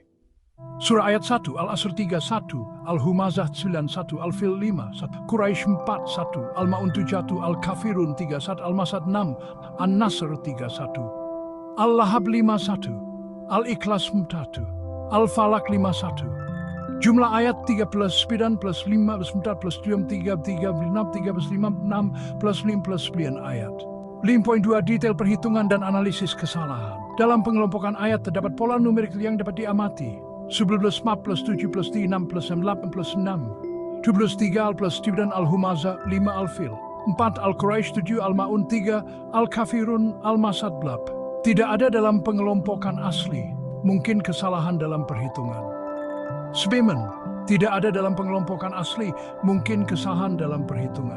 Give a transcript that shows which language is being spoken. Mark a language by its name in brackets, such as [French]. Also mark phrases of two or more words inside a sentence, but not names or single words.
[Indonesian] Surah ayat 1 Al-Asr 31, Al-Humazah 91, Al-Fil 5, Quraisy 41, Al-Ma'un 71, Al-Kafirun 31, Al-Masad 6, An-Nasr 31, Al-Lahab 51, Al-Ikhlas 1, Al-Falaq 51. Jumlah ayat 3 plus 9 plus 5 plus 4 plus 3 3 3 6 3 plus 5 6 plus 5 plus 9 ayat. 5.2 detail perhitungan dan analisis kesalahan. Dalam pengelompokan ayat terdapat pola numerik yang dapat diamati. 11 plus 4 plus 7 plus 6 plus 8 plus 6. 2 plus 3 Al plus 9 Al-Humazah 5 Al-Fil. 4 Al-Quraisy 7 Al-Ma'un 3 Al-Kafirun Al-Masad Blab. Tidak ada dalam pengelompokan asli. Mungkin kesalahan dalam perhitungan. Sebemen, tidak ada dalam pengelompokan asli, mungkin kesalahan dalam perhitungan.